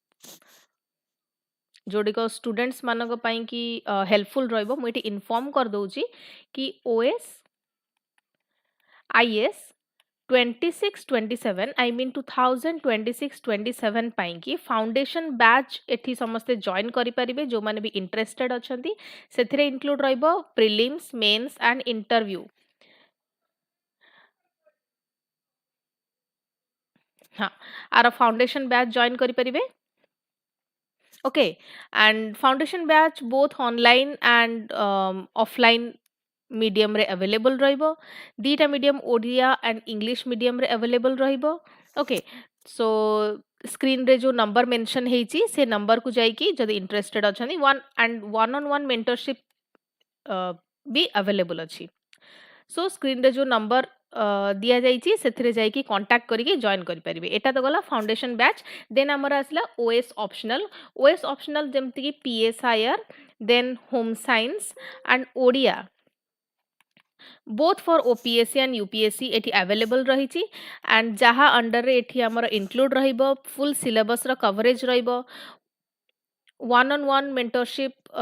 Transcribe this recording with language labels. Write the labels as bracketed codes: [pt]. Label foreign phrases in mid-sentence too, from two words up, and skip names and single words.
[or] ଯୋଉଟିକ ଷ୍ଟୁଡେଣ୍ଟସ୍ ମାନଙ୍କ ପାଇଁ କି ହେଲ୍ପଫୁଲ୍ ରହିବ ମୁଁ ଏଠି ଇନଫର୍ମ କରିଦଉଛି କି OS IS 26-27 [en] I mean [or] 2026-27 ପାଇଁ କି [en] foundation batch [or] ଏଠି ସମସ୍ତେ ଜଏନ୍ କରିପାରିବେ ଯୋଉମାନେ ବି ଇଣ୍ଟରେଷ୍ଟେଡ୍ ଅଛନ୍ତି ସେଥିରେ ଇନକ୍ଲୁଡ୍ ରହିବ [en] prelims mains and interview [or] ହଁ ଆର [en] foundation batch join କରିପାରିବେ okay and foundation batch both online and offline medium रे available [or] ରହିବ ଦିଟା [en] medium ଓଡ଼ିଆ and english medium ରେ available ରହିବ okay so screen ରେ जो number mention [or] ହେଇଛି ସେ [en] number [or] କୁ ଯାଇକି ଯଦି [en] interested ଅଛନ୍ତି one on one mentorship [or] ବି available ଅଛି [en] so screen [or] ରେ जो number ଦିଆଯାଇଛି ସେଥିରେ ଯାଇକି କଣ୍ଟାକ୍ଟ କରିକି ଜଏନ୍ କରିପାରିବେ ଏଟା ତ ଗଲା [en] foundation batch then [or] ଆମର ଆସିଲା [en] OS optional [or] ଯେମିତିକି [en] PSIR then home science and [or] ଓଡ଼ିଆ [en] both for OPSC and UPSC [or] ଏଠି available ରହିଛି and ଯାହା ଅଣ୍ଡରରେ ଏଠି ଆମର include ରହିବ [en] full syllabus [or] ର coverage ରହିବ [en] one on one mentorship